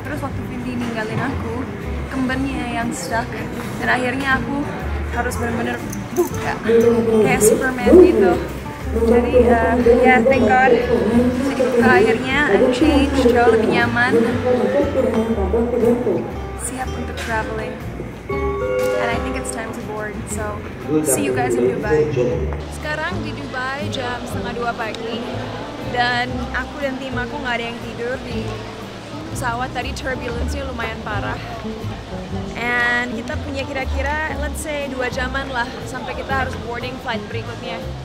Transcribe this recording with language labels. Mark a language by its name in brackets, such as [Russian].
[Indonesian] Terus waktu Vindi ninggalin aku, kembennya yang stuck, dan akhirnya aku harus bener-bener buka kayak Superman gitu. Jadi ya [English] thank God [Indonesian] bisa dibuka akhirnya, and change jauh lebih nyaman, siap untuk traveling. [English] And I think it's time to board, so see you guys in Dubai. [Indonesian] Sekarang di Dubai jam 1:30 pagi, dan aku dan tim aku nggak ada yang tidur di pesawat. Tadi turbulence-nya lumayan parah, and kita punya kira-kira [English] let's say [Indonesian] 2 jaman lah sampai kita harus boarding flight berikutnya.